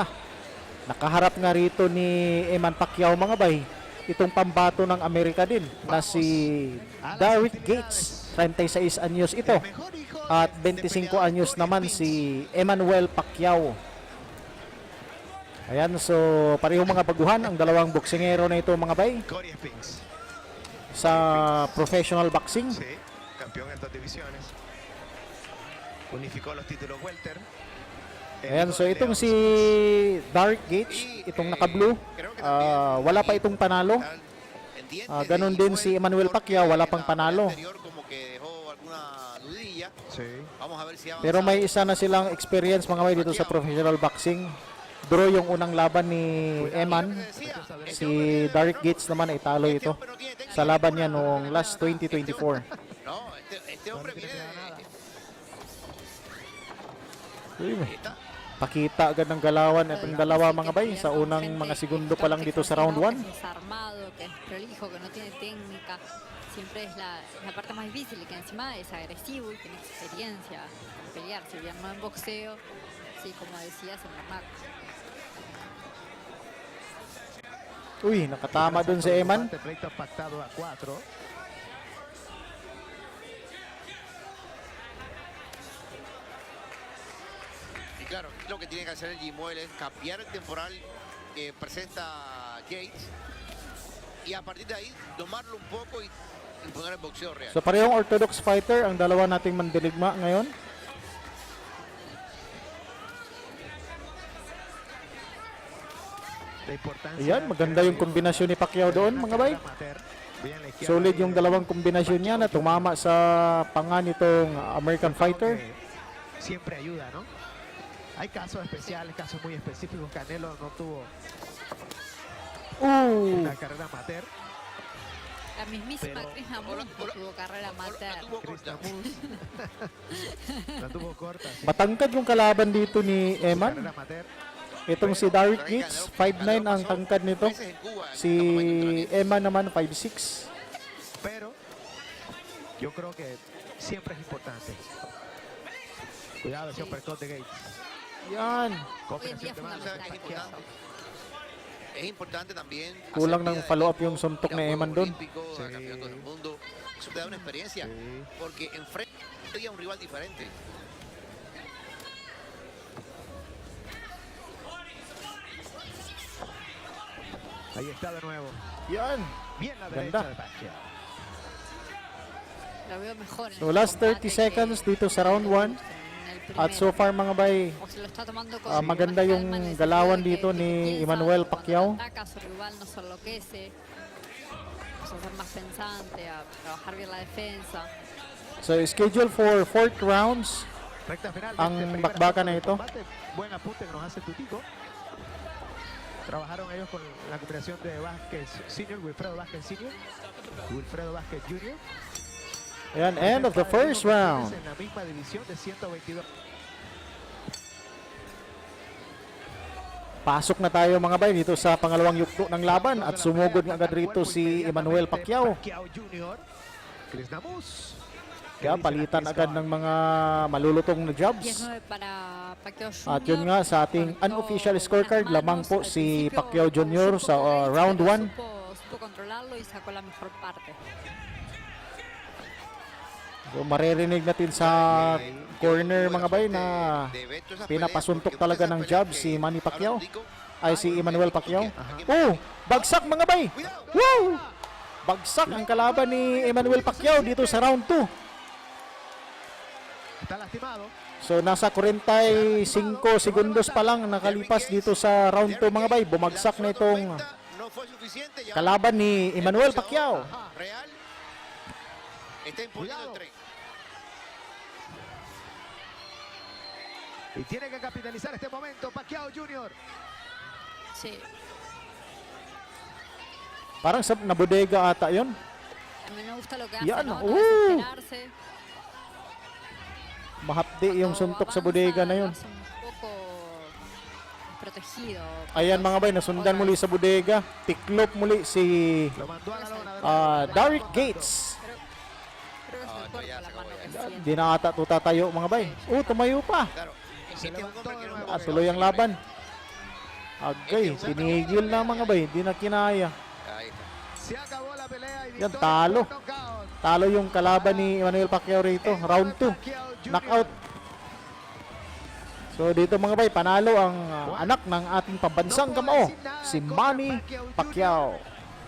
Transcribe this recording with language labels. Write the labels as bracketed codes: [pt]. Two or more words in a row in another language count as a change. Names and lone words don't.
[tl] Nakaharap nga rito ni Eman Pacquiao mga bay, itong pambato ng Amerika din na si Derrick Gates, 36 anyos ito. At 25 anyos naman si Emmanuel Pacquiao. Ayan, so parehong mga baguhan ang dalawang boksingero na ito mga bay sa [en] professional boxing. [es] Sí, campeón en dos divisiones. Unificó los títulos welter. [tl] Ayan, so itong si Derrick Gates, itong naka-blue, wala pa itong panalo. Ganon din si Emmanuel Pacquiao, wala pang panalo. Pero may isa na silang experience mga bay dito sa [en] professional boxing. [tl] Draw yung unang laban ni Eman. Si Derrick Gates naman ay talo ito sa laban niya noong last 2024. Pakita agad ng galawan itong dalawa mga bay sa unang mga segundo pa lang dito sa round 1. [es] Siempre es la parte más difícil, que encima es agresivo y tiene experiencia en pelear. Si bien no en boxeo, sí, como decías, en armar. [tl] Uy, nakatama dun si Eman. [es] Y claro, lo que tiene que hacer el Jimuel es cambiar el temporal que presenta Gates y a partir de ahí domarlo un poco y imponer el boxeo real. [tl] So parehong [en] orthodox fighter [tl] ang dalawa nating mandiligma ngayon. Ayan, maganda yung kombinasyon ni Pacquiao doon mga bay. Solid yung dalawang kombinasyon niya na tumama sa panga nitong [en] American fighter. [es] Siempre ayuda, ¿no? Hay casos especiales, casos muy específicos. Canelo no tuvo una carrera amateur. La mismísima Chris Namus tuvo carrera amateur. La tuvo corta. Sí. [tl] Matangkad yung kalaban dito ni Eman. [es] Carrera amateur. [tl] Itong si Derrick Gates, 5'9 ang tangkad nito. Si Eman naman 5'6. [es] Pero yo creo que siempre es importante. Cuidado, ese uppercut de Gates. [tl] Yan. [es] Combinación de manos. Es importante también. [tl] Kulang ng follow-up yung suntok ni Eman doon. [es] Campeonato del mundo. Eso te da una experiencia. Porque enfrente a un rival diferente. Ahí está de nuevo. [tl] Yan. [es] Bien la [tl] Ganda. [es] derecha de Pacquiao. La veo mejor. [tl] So [en] last 30 seconds [tl] dito sa round 1. At [en] so far [tl] mga bay, maganda yung galawan dito ni Emmanuel Pacquiao. [es] Su rival no se enloquece. A ser más pensante, a trabajar bien la defensa. [en] So scheduled for 4th rounds [es] Recta final de [tl] ang [es] este primer [tl] bakbakan na [es] asalto [tl] ito. [es] de combate. Buen apunte que nos hace Tutico. Trabajaron ellos con la combinación de Vázquez Senior, Wilfredo Vázquez Senior, Wilfredo Vázquez Jr. [tl] Ayan, [en] end of the first round. [es] En la misma división de 122. [tl] Pasok na tayo mga bay dito sa pangalawang yugto ng laban at sumugod nga agad rito si Emmanuel Pacquiao. Pacquiao Jr. Chris Namus. Kaya palitan agad ng mga malulutong na jobs. [es] 19 para Pacquiao Jr. [tl] At yun nga sa ating unofficial scorecard, lamang po si Pacquiao Jr. sa round 1. [es] Supo controlarlo y sacó la mejor parte. [tl] So, maririnig natin sa corner mga bay na pinapasuntok talaga ng jab si Manny Pacquiao. Ay si Emmanuel Pacquiao. Oh, bagsak mga bay. Woo! Bagsak ang kalaban ni Emmanuel Pacquiao dito sa round 2. [es] Está lastimado. [tl] So nasa 45 segundos pa lang nakalipas dito sa round 2 mga bay. Bumagsak na itong kalaban ni Emmanuel Pacquiao. [es] Real está imponiendo el tren. Y tiene que capitalizar este momento Pacquiao Jr. Sí. [tl] Parang sa nabodega ata yun. [es] A mí me gusta lo que hace, [tl] Yan, [es] ¿no? No desesperarse. [tl] Mahapdi yung suntok sa bodega na yun. [es] Un poco protegido. [tl] Ayan mga bay, nasundan muli sa bodega. Tiklop muli si [es] Lo mandó a la lona de [tl] Derrick Gates. [es] cuerpo, ya la se acabó mano ya. que siente. [tl] Di na ata tatayo mga bay. Tumayo pa. [es] Claro, Se este es un levantó hombre que de no nuevo. [tl] Ah, tuloy ang laban. Agay, tinigil na mga bay. Di na kinaya. [es] Ahí está. Se acabó la pelea y [tl] Yan, [es] victoria [tl] talo. [es] por nocaut. [tl] Talo yung kalaban ni Emmanuel Pacquiao rito. Round 2. Pacquiao Jr. Knockout. So dito mga bay, panalo ang anak ng ating pambansang kamao, si Manny Pacquiao.